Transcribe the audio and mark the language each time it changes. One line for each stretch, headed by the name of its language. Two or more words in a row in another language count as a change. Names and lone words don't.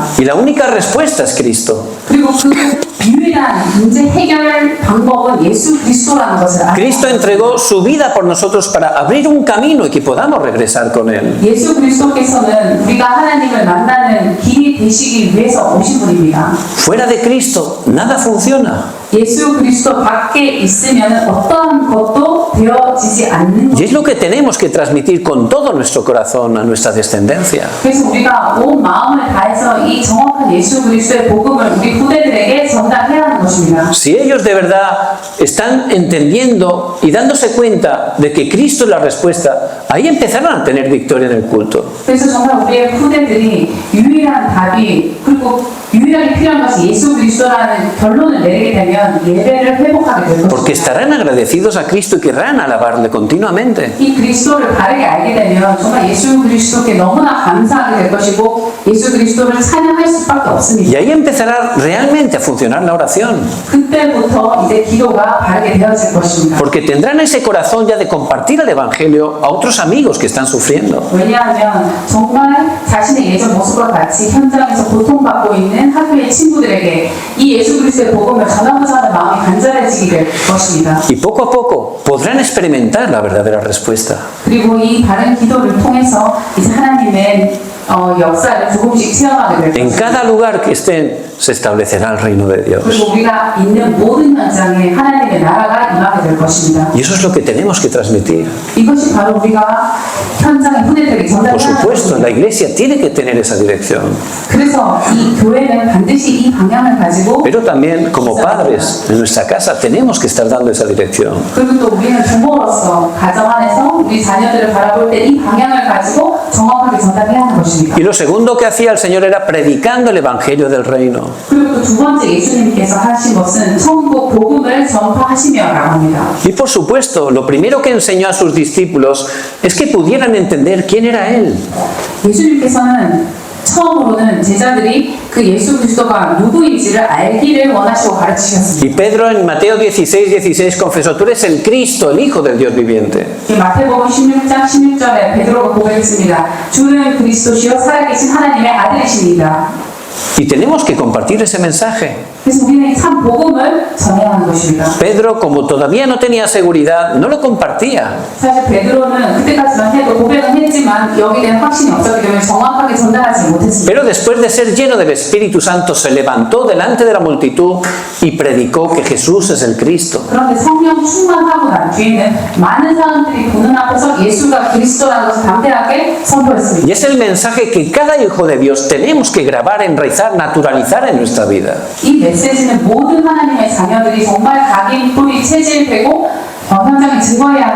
Spanish: Y la única respuesta es Cristo.
Korean: 그리고 그 유일한 문제 해결 방법은 예수 그리스도라는 것을 알아야
Spanish: Cristo
Korean: 합니다.
Spanish: entregó su vida por nosotros para abrir un camino y que podamos regresar con Él.
Korean: 예수 그리스도께서는 우리가 하나님을 만나는 길이 되시기 위해서 오신 분입니다.
Spanish: Fuera de Cristo, nada funciona.
Korean: 예수 그리스도 밖에 있으면 어떠한 것도 되어지지 않는
Spanish: Y es lo
Korean: 것입니다.
Spanish: que tenemos que transmitir con todo nuestro corazón a nuestra descendencia.
Korean: 그래서 우리가 온 마음을 다해서 이 정확한 예수 그리스도의 복음을 우리 후대들에게 전달해야 하는 것입니다.
Spanish: Si ellos de verdad están entendiendo y dándose cuenta de que Cristo es la respuesta, ahí empezarán a tener victoria en el culto.
Korean: 그래서 정말 우리의 후대들이 유일한 답이 그리고 유일하게 필요한 것이 예수 그리스도라는 결론을 내리게 되면 예배를 회복하게 될
Spanish: Porque
Korean: 것입니다.
Spanish: estarán agradecidos a Cristo y querrán alabarle continuamente.
Korean: 이 그리스도를 바르게 알게 되면 정말 예수 그리스도께 너무나 감사하게 될 것이고 예수 그리스도를 찬양할 수밖에 없습니다.
Spanish: Y ahí empezará realmente a funcionar la oración.
Korean: 그때부터 이제 기도가 바르게 되어질 것입니다.
Spanish: Porque tendrán ese corazón ya de compartir el Evangelio a otros amigos que están sufriendo.
Korean: 왜냐하면 정말 자신의 예전 모습과 같이 현장에서 고통받고 있는 학교의 친구들에게 이 예수 그리스도의 복음을 전하고자 하는 마음이 간절해지게 될 것입니다.
Spanish: Y poco a poco podrán experimentar la verdadera respuesta.
Korean: 그리고 이 바른 기도를 통해서 이제 하나님의 역사를 조금씩 체험하게 될
Spanish: En
Korean: 것입니다.
Spanish: cada lugar que estén se establecerá el reino de Dios.
Korean: 그리고 우리가 있는 모든 현장에 하나님의 나라가 임하게 될 것입니다.
Spanish: Y eso es lo que tenemos que transmitir.
Korean: 이것이 바로 우리가 현장의 후대들에게
Spanish: Por
Korean: 전달해야 하는
Spanish: supuesto, la
Korean: 것입니다.
Spanish: iglesia tiene que tener esa dirección.
Korean: 그래서 이 교회는 반드시 이 방향을 가지고
Spanish: Pero también como padres en nuestra casa tenemos que estar dando esa dirección.
Korean: 그리고 또 우리는 부모로서 가정 안에서 우리 자녀들을 바라볼 때 이 방향을 가지고 정확하게 전달해야 하는 것입니다. 것입니다.
Spanish: Y lo segundo que hacía el Señor era predicando el Evangelio del Reino.
Korean: 그리고 또 두 번째 예수님께서 하신 것은 천국 복음을 전파하시며라고 합니다.
Spanish: Y por supuesto, lo primero que enseñó a sus discípulos es que pudieran entender quién era Él.
Korean: 예수님께서는 처음으로는 제자들이 그 예수 그리스도가 누구인지를 알기를 원하시고 가르치셨습니다.
Spanish: Y Pedro en Mateo 16:16 confesó, tú eres el Cristo, el Hijo del Dios viviente.
Korean: 마태복음 16장 16절에 베드로가 고백했습니다. 주는 그리스도시요 살아계신 하나님의 아들이십니다.
Spanish: Y tenemos que compartir ese mensaje.
Korean: 그래서 우리는 참 복음을 전해야 하는 것입니다.
Spanish: Pedro, como todavía no tenía seguridad, no lo compartía.
Korean: 사실 베드로는 그때까지만 해도 고백은 했지만 여기에 대한 확신이 없었기 때문에 정확하게 전달하지 못했습니다.
Spanish: Pero después de ser lleno del Espíritu Santo, se levantó delante de la multitud y predicó que Jesús es el Cristo.
Korean: 그런데 성령 충만하고 난 뒤에는 많은 사람들이 보는 앞에서 예수가 그리스도라는 것을 담대하게 선포했습니다.
Spanish: Y es el mensaje que cada hijo de Dios tenemos que grabar, enraizar, naturalizar en nuestra vida.
Korean: 이 메시지는 모든 하나님의 자녀들이 정말 각인 뿌리 체질되고 현장에 증거해야 할